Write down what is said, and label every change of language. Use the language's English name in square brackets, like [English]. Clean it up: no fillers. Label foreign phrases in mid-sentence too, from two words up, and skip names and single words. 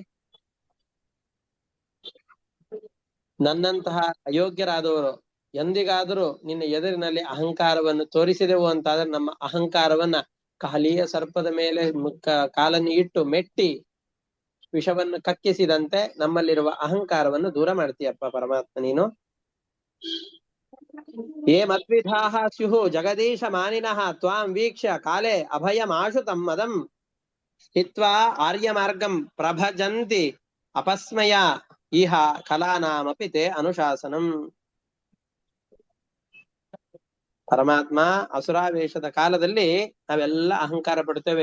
[Kannada] ನನ್ನಂತಹ ಅಯೋಗ್ಯರಾದವರು ಎಂದಿಗಾದರೂ ನಿನ್ನ ಎದುರಿನಲ್ಲಿ ಅಹಂಕಾರವನ್ನು ತೋರಿಸಿದೆವು ಅಂತಾದ್ರೆ ನಮ್ಮ ಅಹಂಕಾರವನ್ನ ಕಾಲಿಯ ಸರ್ಪದ ಮೇಲೆ ಕಾಲನ್ನು ಇಟ್ಟು ಮೆಟ್ಟಿ ವಿಷವನ್ನು ಕಕ್ಕಿಸಿದಂತೆ ನಮ್ಮಲ್ಲಿರುವ ಅಹಂಕಾರವನ್ನು ದೂರ ಮಾಡ್ತೀಯಪ್ಪ ಪರಮಾತ್ಮ ನೀನು. [Sanskrit] ಯೇ ಮದ್ವಿಧಾಃ ಸ್ಯುಃ ಜಗದೀಶ ಮಾನಿನಃ ತ್ವಾಂ ವೀಕ್ಷ್ಯ ಕಾಲೇ ಅಭಯಮಾಶು ತಮ್ಮದಂ ಹಿತ್ವಾ ಆರ್ಯ ಮಾರ್ಗಂ ಪ್ರಭಜಂತಿ ಅಪಸ್ಮಯ ಇಹ ಕಲಾನಾಮಪಿ ತೇ ಅನುಶಾಸನಂ. [Kannada] ಪರಮಾತ್ಮ ಅಸುರಾವೇಶದ ಕಾಲದಲ್ಲಿ ನಾವೆಲ್ಲ ಅಹಂಕಾರ ಪಡ್ತೇವೆ.